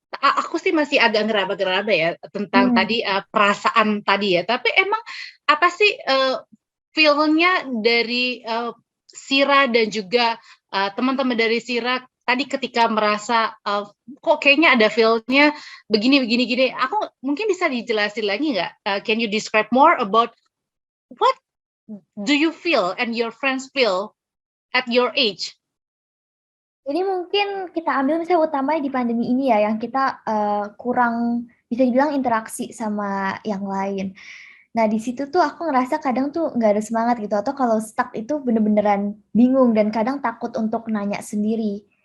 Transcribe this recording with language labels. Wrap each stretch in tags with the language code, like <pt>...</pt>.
<id>Aku sih masih agak ngeraba-ngeraba ya tentang tadi perasaan tadi ya. Tapi emang apa sih feel-nya dari Sira dan juga teman-teman dari Sira tadi ketika merasa kok kayaknya ada feel-nya begini. Aku mungkin bisa dijelasin lagi nggak?</id> <en>Can you describe more about what do you feel and your friends feel at your age?</en> <id>Jadi mungkin kita ambil misalnya utamanya di pandemi ini ya, yang kita kurang bisa dibilang interaksi sama yang lain. Nah, di situ tuh aku ngerasa kadang tuh nggak ada semangat gitu, atau kalau stuck itu bener-beneran bingung dan kadang takut untuk nanya sendiri.</id>